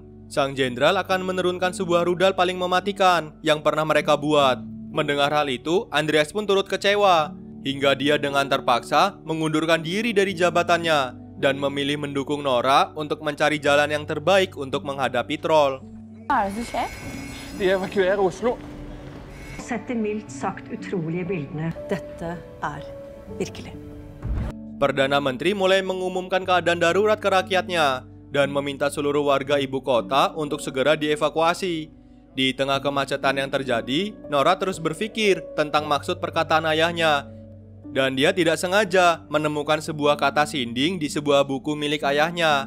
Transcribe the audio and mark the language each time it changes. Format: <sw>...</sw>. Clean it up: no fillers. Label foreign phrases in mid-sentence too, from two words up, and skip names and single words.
<id>Sang jenderal akan menurunkan sebuah rudal paling mematikan yang pernah mereka buat. Mendengar hal itu, Andreas pun turut kecewa, hingga dia dengan terpaksa mengundurkan diri dari jabatannya dan memilih mendukung Nora untuk mencari jalan yang terbaik untuk menghadapi troll.</id> <no>Hva er det som skjer? De evakuerer Oslo. Sett de mildt sagt utrolige bildene. Dette er virkelig.</no> <id>Perdana Menteri mulai mengumumkan keadaan darurat ke rakyatnya dan meminta seluruh warga ibu kota untuk segera dievakuasi. Di tengah kemacetan yang terjadi, Nora terus berpikir tentang maksud perkataan ayahnya. Dan dia tidak sengaja menemukan sebuah kata sinding di sebuah buku milik ayahnya.</id>